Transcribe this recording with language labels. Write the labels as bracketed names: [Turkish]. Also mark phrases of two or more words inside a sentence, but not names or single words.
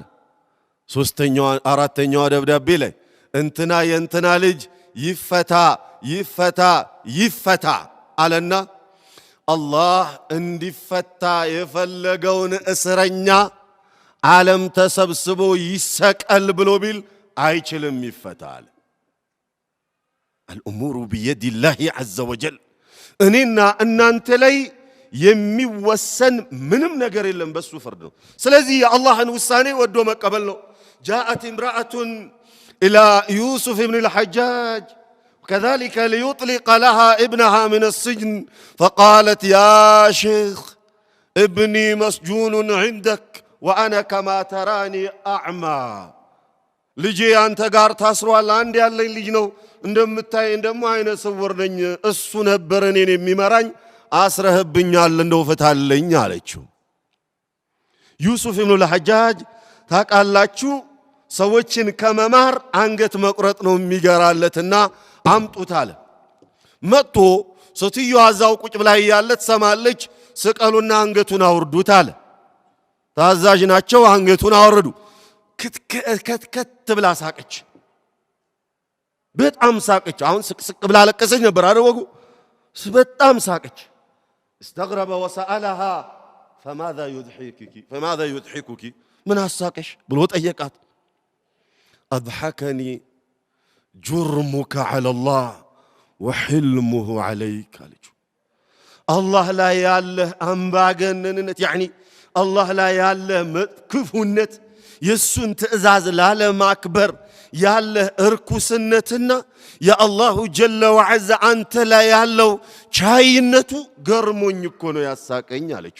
[Amharic] አራተኛው ደብዳቤ ላይ እንትና የእንትና ልጅ ይፈታ አለና አላህ እንዲፈታ የፈለገውን እስረኛ ዓለም ተሰብስቦ ይሰቀል ብሎ ቢል አይችልም ይፈታል። [Arabic] الأمور بيد الله عز وجل። [Amharic] እኔና እናንተ ላይ የሚወሰን ምንም ነገር የለም፣ በሱ ፍርድ ነው። ስለዚህ የአላህን ውሳኔ ወዶ መቀበል [Arabic] ነው። جاءت امرأة إلى يوسف بن الحجاج كذلك ليطلق لها ابنها من السجن فقالت يا شيخ ابني مسجون عندك وأنا كما تراني أعمى. [Amharic] ልጄ አንተ ጋር ታስሯል። አንድ ያለኝ ልጅ ነው፣ እንደምታይ እንደሞ አይነ ስውር ነኝ። እሱ ነበር እኔን የሚመራኝ፣ አስረህብኛል፣ እንደው ፍታልኝ አለችው። ዩሱፍ ኢብኑ አልሐጃጅ ታቃላችሁ ሰዎችን ከመማር አንገት መቁረጥ ነው የሚገራለትና አምጡት አለ። መጥቶ ሴትዮዋ እዛው ቁጭ ብላ ያለ ትሰማለች። ስቀሉና አንገቱን አውርዱት አለ። ታዛዥ ናቸው። አንገቱን አወረዱ። ከት ብላ ሳቀች። በጣም ሳቀች። አሁን ስቅ ብላ ለቀሰች ነበር አደወጉ። በጣም ሳቀች። [Arabic] استغرب وسألها فماذا يضحكك من [Amharic] አሳቀሽ ብሎ ጠየቃት። [Arabic] أضحكني جرمك على الله وحلمه عليك [Amharic] አለችው። አላህ ላይ ያለ አምባገነንነት ያኒ አላህ ላይ ያለ ክፉነት የሱን ትእዛዝ ላለማክበር ያለ እርኩስነትና የአላሁ [Arabic] جل وعز [Amharic] አንተ ላይ ያለው ቻይነቱ ገርሞኝ እኮ ነው ያሳቀኝ አለችው።